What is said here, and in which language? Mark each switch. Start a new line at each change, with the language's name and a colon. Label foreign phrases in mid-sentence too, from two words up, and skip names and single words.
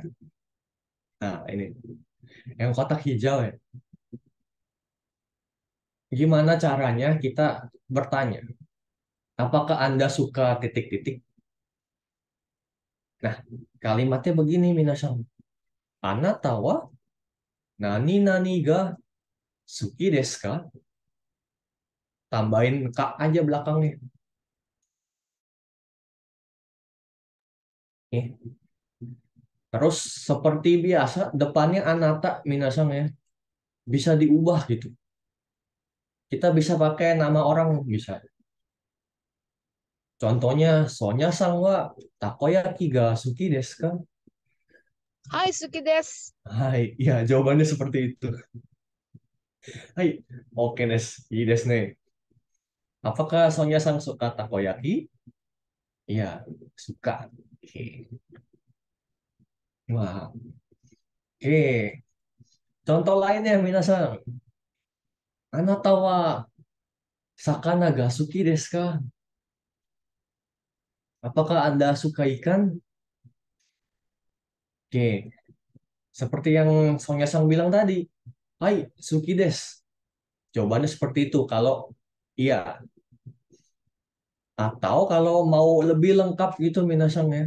Indonesian: Nah, ini yang kotak hijau ya. Gimana caranya kita bertanya? Apakah Anda suka titik-titik? Nah, kalimatnya begini, Minasang.
Japanese: あなたは何々が好きですか?
Indonesian: Tambahin kak aja belakangnya. Nih. Terus seperti biasa, depannya anata, Minasang ya. Bisa diubah gitu. Kita bisa pakai nama orang, bisa.
Japanese: Contohnya, ソニャさんはたこ焼きが好きですか? はい好きです.
Indonesian: Hai, ya jawabannya seperti itu.
Japanese: はい、オッケーです、いいですね.
Indonesian: Apakah Sonya sang suka takoyaki? Iya, suka. Oke. Wah, oke. Contoh lainnya, minasan.
Japanese: あなたは魚が好きですか?
Indonesian: Apakah Anda suka ikan? Oke. Seperti yang Song Yasang bilang tadi.
Japanese: はい、好きです.
Indonesian: Jawabannya seperti itu kalau iya. Atau kalau mau lebih lengkap gitu minasang ya.